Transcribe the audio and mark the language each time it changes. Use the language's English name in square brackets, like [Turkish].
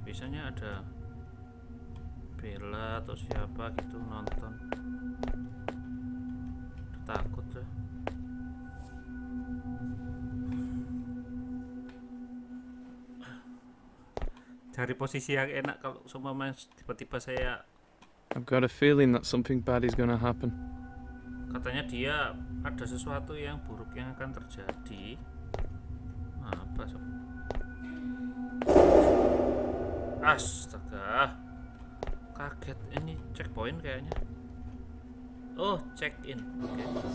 [Indonesian] Biasanya ada Bella atau siapa gitu nonton. Takut tuh. Cari posisi yang enak kalau semua tiba-tiba saya. [English] I've got a feeling that something bad is gonna happen. [Indonesian] Katanya dia ada sesuatu yang buruk yang akan terjadi. Apa sob? Astaga, kaget ini checkpoint kayaknya. Oh, check in. Oke.